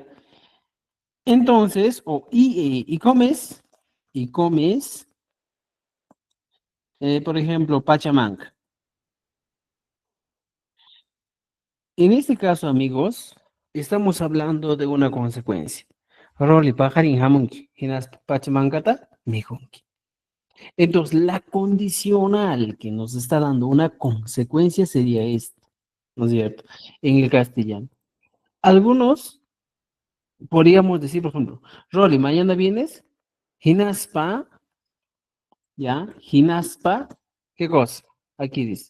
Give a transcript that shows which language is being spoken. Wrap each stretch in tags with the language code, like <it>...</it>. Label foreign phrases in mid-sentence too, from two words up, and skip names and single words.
<es>Entonces, y comes, por ejemplo, pachamanca. En este caso, amigos, estamos hablando de una consecuencia.</es> <qu>Roli pajarin hamunki, hinas pachamancata, mijunki.</qu> <es>Entonces, la condicional que nos está dando una consecuencia sería esta, ¿no es cierto? En el castellano. Algunos podríamos decir, por ejemplo, Roli, mañana vienes, hinaspa. ¿Ya? Ginaspa, ¿qué cosa? Aquí dice.</es>